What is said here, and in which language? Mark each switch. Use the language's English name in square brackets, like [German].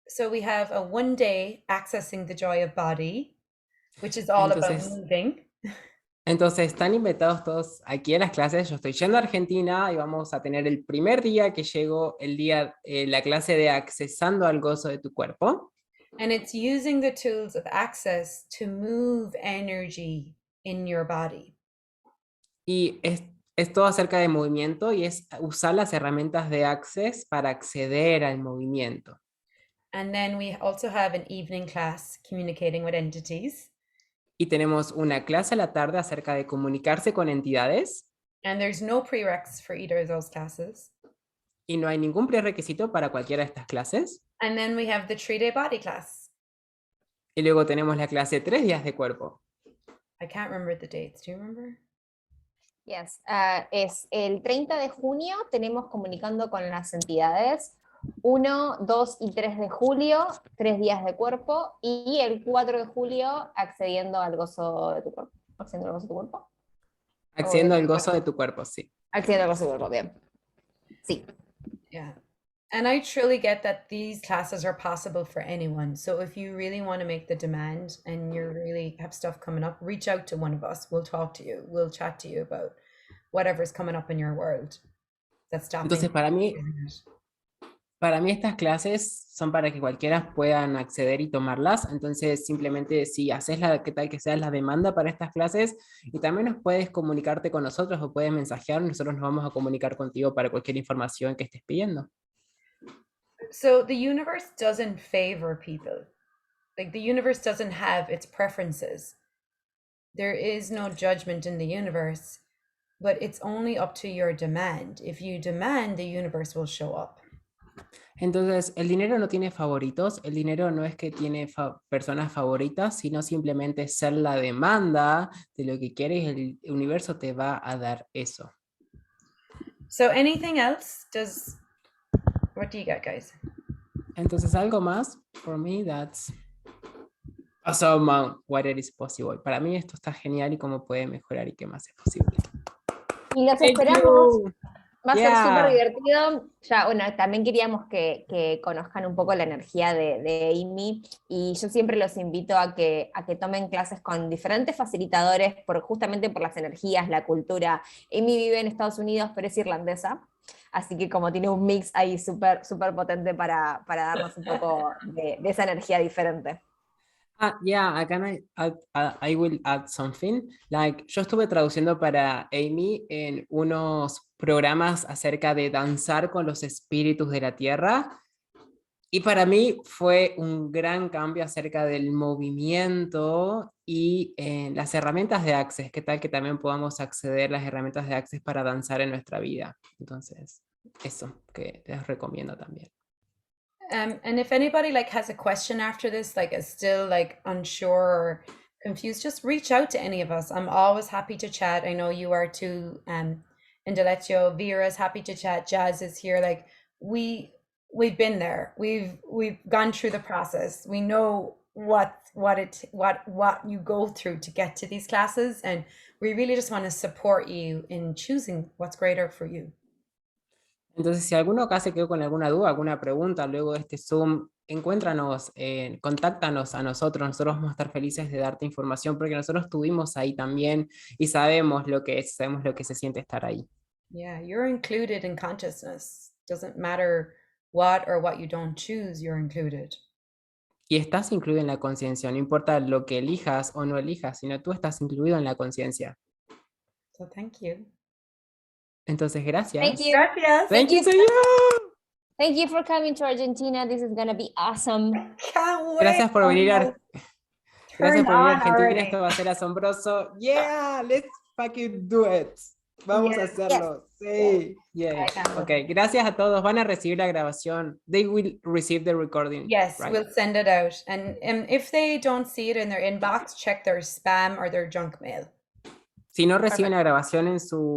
[English] We have a 1 day accessing the joy of body, which is all about moving. [Spanish] Entonces, están invitados todos aquí a las clases. Yo estoy yendo a Argentina y vamos a tener el primer día que llego, la clase de accesando al gozo de tu cuerpo. [English] And it's using the tools of access to move energy in your body. [Spanish] Y es todo acerca de movimiento y es usar las herramientas de access para acceder al movimiento. [English] And then we also have an evening class communicating with entities. [Spanish] Y tenemos una clase a la tarde acerca de comunicarse con entidades. [English] And there's no prereqs for either of those classes. [Spanish] Y no hay ningún prerequisito para cualquiera de estas clases. [English] And then we have the 3-day body class. [Spanish] Y luego tenemos la clase 3 días de cuerpo. [English] I can't remember the dates. Do you remember? [Spanish] Yes, es el 30 de junio, tenemos comunicando con las entidades. 1, 2 y 3 de julio, 3 días de cuerpo. Y el 4 de julio, accediendo al gozo de tu cuerpo. ¿Accediendo al gozo de tu cuerpo? Accediendo al gozo de tu cuerpo, sí. Accediendo al gozo de tu cuerpo, bien. Sí. [English] Yeah. And I truly get that these classes are possible for anyone. So if you really want to make the demand and you really have stuff coming up, reach out to one of us. We'll talk to you. We'll chat to you about whatever's coming up in your world that's stopping. [Spanish] Entonces, para mí estas clases son para que cualquiera puedan acceder y tomarlas. Entonces, simplemente si haces qué tal que sea la demanda para estas clases, y también nos puedes comunicarte con nosotros o puedes mensajear, nosotros nos vamos a comunicar contigo para cualquier información que estés pidiendo. [English] So the universe doesn't favor people. Like the universe doesn't have its preferences. There is no judgment in the universe, but it's only up to your demand. If you demand, the universe will show up. [Spanish] Entonces, el dinero no tiene favoritos, el dinero no es que tiene personas favoritas, sino simplemente ser la demanda de lo que quieres, el universo te va a dar eso. [English] So anything else? What do you got, guys? [Spanish] Entonces, algo más, [English] for me, that's awesome, what it is possible. [Spanish] Para mí esto está genial y cómo puede mejorar y qué más es posible. Y los esperamos. Va a ser súper divertido. Ya, bueno, también queríamos que conozcan un poco la energía de Amy, y yo siempre los invito a que tomen clases con diferentes facilitadores, justamente por las energías, la cultura. Amy vive en Estados Unidos, pero es irlandesa, así que como tiene un mix ahí súper potente para darnos un poco de esa energía diferente. [English] Yeah, I will add something. [Spanish] Like, yo estuve traduciendo para Amy en unos programas acerca de danzar con los espíritus de la tierra, y para mí fue un gran cambio acerca del movimiento y las herramientas de Access. ¿Qué tal que también podamos acceder a las herramientas de Access para danzar en nuestra vida? Entonces, eso que les recomiendo también. [English] And if anybody has a question after this, is still unsure or confused, just reach out to any of us. I'm always happy to chat. I know you are too. Indileccio, Vera's happy to chat. Jazz is here. We've been there. We've gone through the process. We know what you go through to get to these classes, and we really just want to support you in choosing what's greater for you. [Spanish] Entonces, si alguno acá se quedó con alguna duda, alguna pregunta luego de este Zoom, encuéntranos, contáctanos a nosotros vamos a estar felices de darte información, porque nosotros estuvimos ahí también y sabemos lo que se siente estar ahí. [English] Yeah, you're included in consciousness. Doesn't matter what you don't choose, you're included. [Spanish] Y estás incluido en la conciencia, no importa lo que elijas o no elijas, sino tú estás incluido en la conciencia. [English] So thank you. [Spanish] Entonces, gracias. [English] Thank you. [Spanish] Gracias. [English] Thank you. Thank you for coming to Argentina. This is going to be awesome. Can't wait. [Spanish] Gracias por venir a Argentina. [English] Already. [Spanish] Esto va a ser asombroso. [English] Yeah, let's fucking do it. [Spanish] Vamos a [English] Yes. [Spanish] hacerlo. Sí. Yay. Ok, gracias a todos. Van a recibir la grabación. [English] They will receive the recording. Yes, right? we'll send it out. And if they don't see it in their inbox, check their spam or their junk mail. [Spanish] Si no reciben la grabación en su